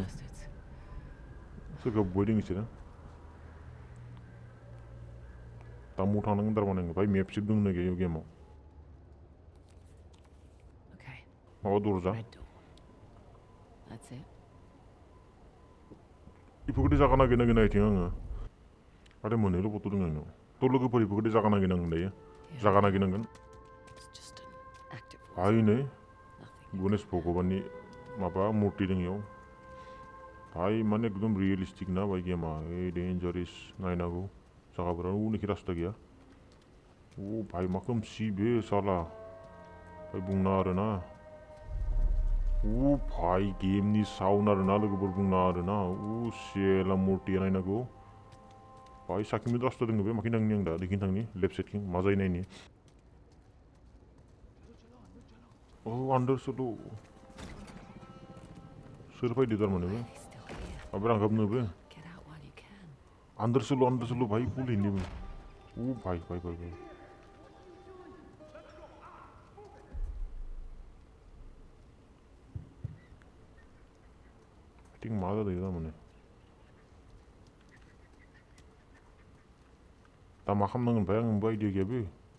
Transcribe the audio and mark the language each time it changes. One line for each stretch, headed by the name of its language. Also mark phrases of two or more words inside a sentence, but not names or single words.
English: Bastards.
Bodo: सोरखौ बुबायदों बिसोरो दामाव थांनांगोन थारमाने भाई मेपसिप दं ना गैया गेमाव
English: Okay.
Bodo: माबा दरजा
English: Red door. That's it.
Bodo: बेफोरबायदि जागा नागिरनांगोन नायथिं आङो आरो मोननैल' फट' दङ आंनाव थ' लोगोफोर बेफोरबायदि जागा नागिरनांगोन दायो जागा नागिरनांगोन
English: It's just an active voice.
Bodo: भाई नै
English: Nothing.
Bodo: गणेश भगवाननि माबा मुर्ति दं इयाव भाई माने एकदम रियेलिस्टिक ना भाई गेमा डेन्जारेस नायनांगौ जागाफोरा उनखि रास्ता गैया भाई मा खोमसि बे साला भाई बुंना आरोना भाई गेमनि साउन्ड आरोना लोगोफोर बुंना आरोना सेला मुर्तिया नायनांगौ भाई साखिमि रास्ता दङ बे माखि थांनि आं दा दैखिन थांनि लेफ्ट साइडथिं मा जायो नायनि आन्दार सोल' सोर फैदो थारमाने बे
English: He's still here.
Bodo: माबा रांगाबनो बे
English: Get out while you can.
Bodo: आन्दार सोल' भाई पुलिनि बे भाई थिं मा जादों थारमाने दा मा खालामनांगोन भाई आंबो आइडिया गैया बे